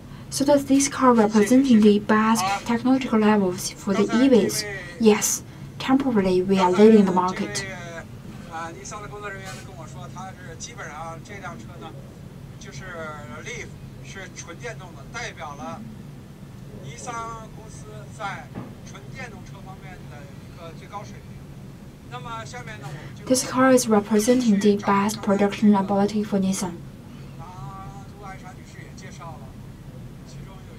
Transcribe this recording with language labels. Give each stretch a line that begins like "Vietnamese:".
English: So does this car representing the best technological levels for the EVs? Yes, temporarily we are leading the market.
Chinese: 尼桑的工作人员跟我说，他是基本上这辆车呢，就是 Leaf 是纯电动的，代表了尼桑公司在纯电动车方面的一个最高水平。那么下面呢，我们就
English: This car is representing the best production ability for Nissan.
Chinese: 杜爱姗女士也介绍了，其中